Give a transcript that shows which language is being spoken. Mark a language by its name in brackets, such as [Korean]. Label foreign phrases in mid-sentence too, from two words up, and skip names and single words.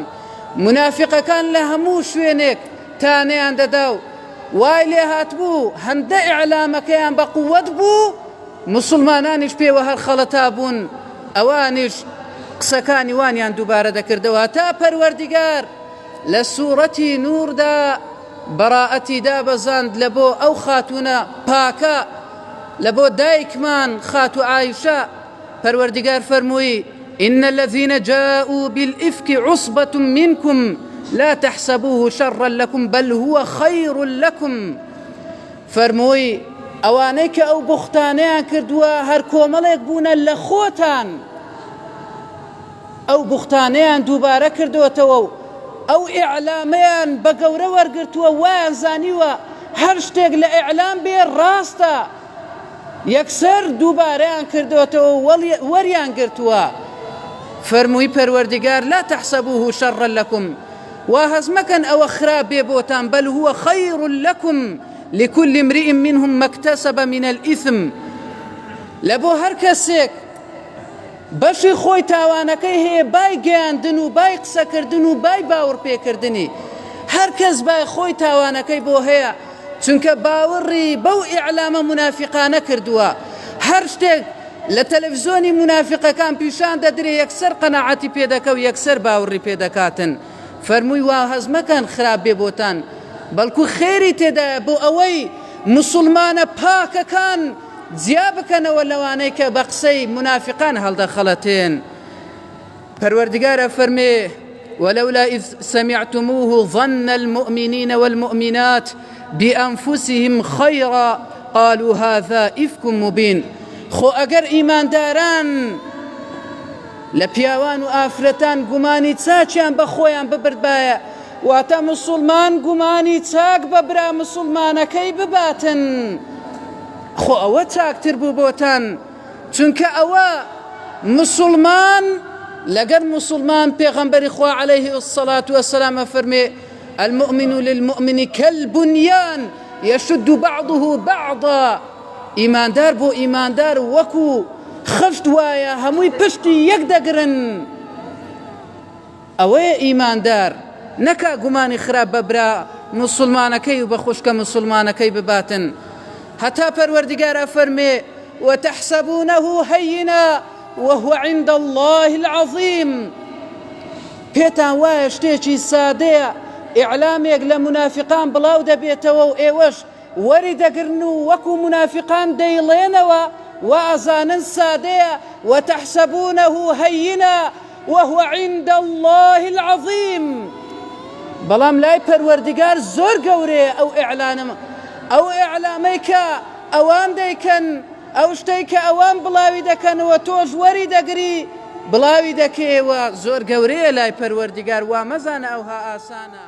[Central Kurdish] منافقەکان لە هەموو شوێنێک تانەیان دەدا و وای لێ هاتبوو هەندە ئیعلامەکەیان بە قووەت بوو، مسلمانانیش پێوە هەر خەڵەتا بوون، ئەوانیش قسەکانی وانیان دووبارە دەکردەوە تا پەروەردیگار لە سوورەتی نووردا بەڕائەتی دابەزاند لە بۆ ئەو خاتونە پاکە، لە بۆ دایکمان خاتو عایشە. پەروەردیگار فەرمووی: [Arabic] إن الذين جاءوا بالإفك عصبة منكم لا تحسبوه شرا لكم بل هو خير لكم. [Central Kurdish] فەرمووی ئەوانەی کە ئەو بوختانەیان کردووە هەر کۆمەڵێک بوونە لە خۆتان، ئەو بوختانەیان دووبارە کردوێتەوە و ئەو ئیعلامەیان بە گەورە وەرگرتووە، وایان زانیوە هەر شتێک لە ئیعلام بێ ڕاستە، یەکسەر دووبارەیان کردوێتەوە وەریان گرتووە. فەرمووی پەروەردیگار: [Arabic] لا تحسبوه شرا لكم، [Central Kurdish] وا هەز مەکەن ئەوە خراپ بێ بۆتان، [Arabic] بل هو خير لكم لكل امرئ منهم ما اكتسب من الإثم. [Central Kurdish] لەبۆ هەر کەسێک بەشی خۆی تاوانەکەی هەیە، بای گەیاندن و بای قسەکردن و بای باوەڕ پێکردنی، هەر کەس بای خۆی تاوانەکەی بۆ هەیە، چونکە باوەڕی بەو ئیعلامە منافقانە کردووە. هەر شتێک لە تەلەڤیزۆنی منافقەکان پیشان دەدرێ، یەکسەر قەناعەتی پێدەکە و یەکسەر باوەڕی پێدەکاتن. فەرمووی وا هەز مەکەن خراپ بێ بۆتان، بەڵکو خێری تێدایە بۆ ئەوەی مسلمانە پاکەکان جیا بکەنەوە لەوانەی کە بە قسەی منافقان هەڵدەخەڵەتێن. پەروەردیگارە فەرمێ: [Arabic] ولولا إذ سمعتموه ظن المؤمنين والمؤمنات بأنفسهم خيرا قالوا هذا إفك مبين. [Central Kurdish] خۆ ئەگەر ئیمانداران لە پیاوان و ئافرەتان گومانی چاچیان بە خۆیان ببردبایە، واتە مسلمان گومانی چاک بە برا مسلمانەکەی بباتن، خۆ ئەوە چاکتر بوو بۆتان، چونکە ئەوە مسلمان لەگەر مسلمان پێغەمبەری خوا [Arabic] عەلەیهی السەڵات وەسەلام [Central Kurdish] فەرمێ: [Arabic] المؤمن للمؤمن كالبنيان يشد بعضه بعضا. [Central Kurdish] ئیماندار بۆ ئیماندار وەکو خشت وایە، هەمووی پشتی یەک دەگرن. ئەوەیە ئیماندار، نەکا گومانی خراپ بە برا مسلمانەکەی و بە خوشکە مسلمانەکەی بباتن. هەتا پەروەردیگارە فەرمێ: [Arabic] وتحسبونه هينا وهو عند الله العظيم. [Central Kurdish] پێتان وایە شتێکی سادەیە، ئیعلامێک لە منافقان بڵاو دەبێتەوە و ئێوەش وەری دەگرن و وەکو منافقان دەیڵێنەوە و ئەزانن سادەیە. [Arabic] وتحسبونه هينا وهو عند الله العظيم. [Central Kurdish] بەڵام لای پەروەردیگار زۆر گەورەیە ئەو ئیعلانە، ئەو ئیعلامەی کە ئەوان دەیکەن، ئەو شتەی کە ئەوان بڵاوی دەکەنەوە تۆش وەری دەگری بڵاوی دەکەیەوە، زۆر گەورەیە لای پەروەردیگار، وا مەزانە ئەوها ئاسانە.